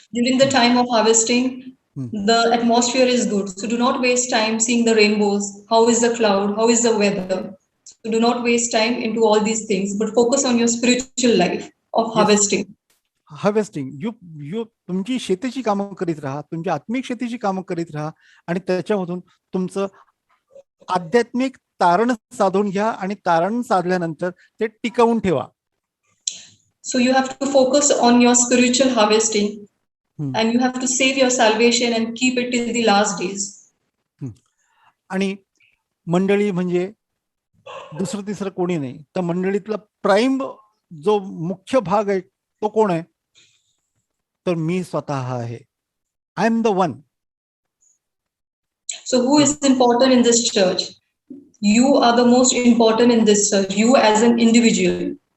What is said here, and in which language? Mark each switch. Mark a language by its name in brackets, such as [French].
[English] During the time of harvesting, the atmosphere is good. So do not waste time seeing the rainbows. How is the cloud? How is the weather? So do not waste time into all these things, but focus on your spiritual life of harvesting. Harvesting. [Marathi] तुमची शेतीची कामं करीत राहा, तुमच्या आत्मिक शेतीची कामं करीत राहा आणि त्याच्यामधून तुमचं आध्यात्मिक तारण साधून घ्या आणि तारण साधल्यानंतर ते टिकवून ठेवा. [English] So you have to focus on your spiritual harvesting, and you have to save your salvation and keep it till the last days. [Marathi] आणि मंडळी म्हणजे दुसरं तिसरं कोणी नाही, तर मंडळीतला प्राइम जो मुख्य भाग आहे तो कोण आहे, तर मी स्वतः आहे. [English] I am the one. So who is important in this church? You are the most important in this church, you as an individual.